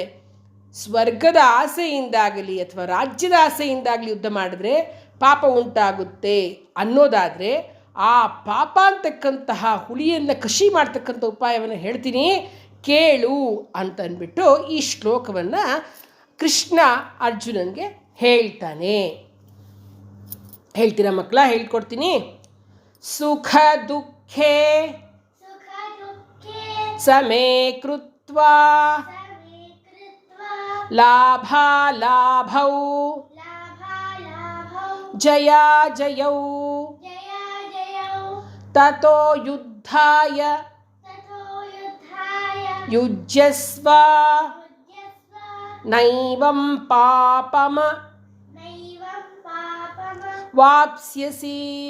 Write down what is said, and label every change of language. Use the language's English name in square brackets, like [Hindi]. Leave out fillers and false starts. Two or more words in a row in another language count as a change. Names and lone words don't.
[Kannada] ಸ್ವರ್ಗದ ಆಸೆಯಿಂದಾಗಲಿ ಅಥವಾ ರಾಜ್ಯದ ಆಸೆಯಿಂದಾಗಲಿ ಯುದ್ಧ ಮಾಡಿದ್ರೆ ಪಾಪ ಉಂಟಾಗುತ್ತೆ ಅನ್ನೋದಾದರೆ, ಆ ಪಾಪ ಅಂತಕ್ಕಂತಹ ಹುಳಿಯನ್ನು ಕಷಿ ಮಾಡ್ತಕ್ಕಂಥ ಉಪಾಯವನ್ನು ಹೇಳ್ತೀನಿ ಕೇಳು ಅಂತ ಅಂದ್ಬಿಟ್ಟು ಈ ಶ್ಲೋಕವನ್ನು ಕೃಷ್ಣ ಅರ್ಜುನನಿಗೆ ಹೇಳ್ತಾನೆ. ಹೇಳ್ತೀರಾ ಮಕ್ಕಳ? ಹೇಳ್ಕೊಡ್ತೀನಿ. [Sanskrit] ಸುಖ ದುಃಖೇ ಸಮೇ ಕೃತ್ವಾ ಲಾಭಾಲಾಭೌ ಜಯಾ ಜಯೌ ತತೋ ಯುದ್ಧಾಯ ಯುಜ್ಯಸ್ವ ನೈವಂ ಪಾಪಮ ವಾಪ್ಸ್ಯಸಿ.